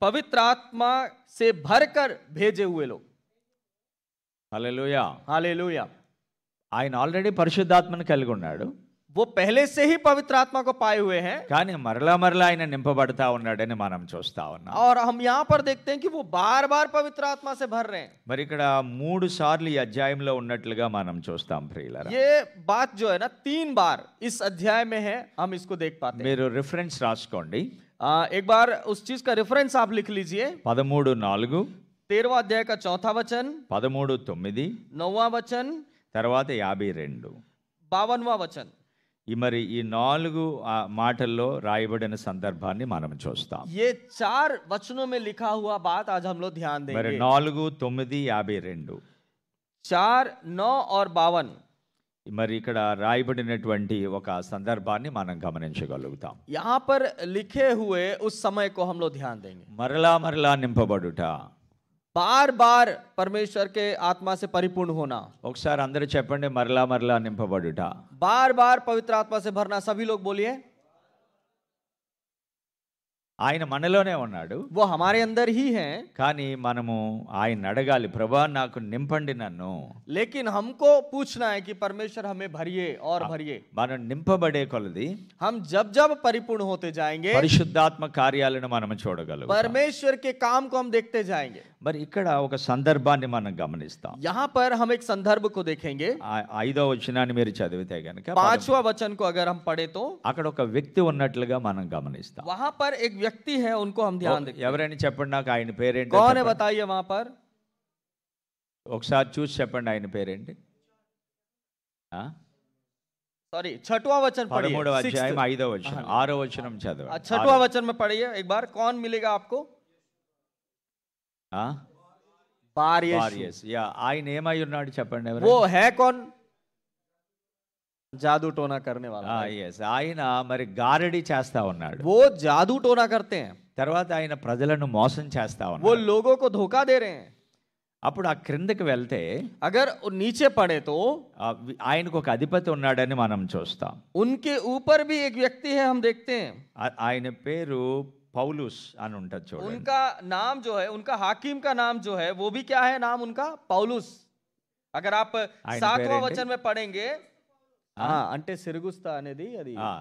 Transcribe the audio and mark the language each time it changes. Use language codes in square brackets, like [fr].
[hi] पवित्र आत्मा से भरकर भेजे हुए लोग. [te] హల్లెలూయా. [hi] हालेलुया. [te] ఆయన ఆల్రెడీ పరిశుద్ధాత్మను కలిగి ఉన్నాడు, [hi] वो पहले से ही पवित्र आत्मा को पाए हुए हैं. [te] కానీ మరలా ఆయన నింపబడతా ఉన్నాడని మనం చూస్తా ఉన్నాం. [hi] और हम यहाँ पर देखते हैं कि वो बार बार पवित्र आत्मा से भर रहे हैं. [te] మరి ఇక్కడ 3 సార్లు ఈ అధ్యాయంలో ఉన్నట్లుగా మనం చూస్తాం ప్రియులారా. [hi] ये बात जो है ना 3 बार इस अध्याय में है, हम इसको देख पाते हैं. [te] మీరు రిఫరెన్స్ రాసుకోండి. [hi] एक बार उस चीज का रेफरेंस आप लिख लीजिए. [te] 13:4, [hi] 13वां अध्याय का चौथा वचन, [te] 13:9, [hi] 9वां वचन, [te] తర్వాత 52. [hi] 52वां वचन. [te] మరి ఈ 4 మాటల్లో రాయబడిన సందర్భాన్ని మనం చూస్తాం. [hi] ये 4 वचनों में लिखा हुआ बात आज हम लोग ध्यान [te] మరి [hi] देंगे. [te] 4, 9, 52. [hi] 4, 9 और 52. [te] మరి ఇక్కడ రాయబడినటువంటి ఒక సందర్భాన్ని మనం గమనించగలుగుతాం. [hi] यहाँ पर लिखे हुए उस समय को हम लोग ध्यान देंगे. [te] మరలా నింపబడుట, [hi] बार बार परमेश्वर के आत्मा से परिपूर्ण होना. [te] ఒకసారి అందరూ చెప్పండి, మరలా నింపబడుట. [hi] बार बार पवित्र आत्मा से भरना. सभी लोग बोलिए. [te] ఆయన మనలోనే ఉన్నాడు, [hi] वो हमारे अंदर ही हैं, [te] కానీ మనము ఆయన అడగాలి, ప్రభా నాకు నింపండి నన్ను. [hi] लेकिन हमको पूछना है कि परमेश्वर हमें भरिए और भरिए। [te] మనం నింపబడే కొలది [hi] हम जब जब परिपूर्ण होते जाएंगे [te] పరిశుద్ధాత్మ కార్యాలను మనం చూడగలం. [hi] परमेश्वर के काम को हम देखते जाएंगे। [te] మరి ఇక్కడ ఒక సందర్భాన్ని మనం గమనిస్తాం. [hi] यहाँ पर हम एक संदर्भ को देखेंगे। [te] 5వ వచనాన్ని మీరు చదివితే గనుక [hi] 5वां वचन को अगर हम पढ़े तो [te] అక్కడ ఒక వ్యక్తి ఉన్నట్లుగా మనం గమనిస్తాం. [hi] वहां पर एक व्यक्ति है, उनको हम ध्यान देंगे। [te] ఎవరైనా చెప్పండి నాకు ఆయన పేరేంటి? [hi] कौन है बताइए वहां पर? [te] ఒకసారి చూసి చెప్పండి ఆయన పేరేంటి? [hi] सॉरी 6वां वचन पढ़िए। [te] 13వ అధ్యాయం 5వ వచనం 6వ వచనం చదవండి. [hi] 6वां वचन में पढ़िए एक बार। कौन मिलेगा आपको? बार यीशु। [te] యా, ఆయన ఏమై ఉన్నాడు చెప్పండి ఎవరు? [hi] वो है कौन? जादू टोना करने वाला। [te] yes, ఆయన మరి గారడి చేస్తా ఉన్నాడు. [hi] वो जादू टोना करते हैं, [te] తర్వాత ఆయన ప్రజలను మోసం చేస్తా [hi] वो [te] ఉన్నాడు. [hi] लोगों को धोखा दे रहे हैं। [te] అప్పుడు ఆ క్రిందకి వెళ్తే [hi] अगर नीचे पढ़े तो [te] ఆయనకు ఒక అధిపతి ఉన్నాడని మనం చూస్తాం. [hi] उनके ऊपर भी एक व्यक्ति है, हम देखते हैं। [te] ఆయన పేరు పౌలుస్ అని ఉంటుంది చూడండి. [hi] उनका नाम जो है, उनका हाकिम का नाम जो है वो भी क्या है? नाम उनका पौलुस। अगर आप 7वां वचन में पढ़ेंगे, [te] అంటే సిరుగుస్తా అనేది అది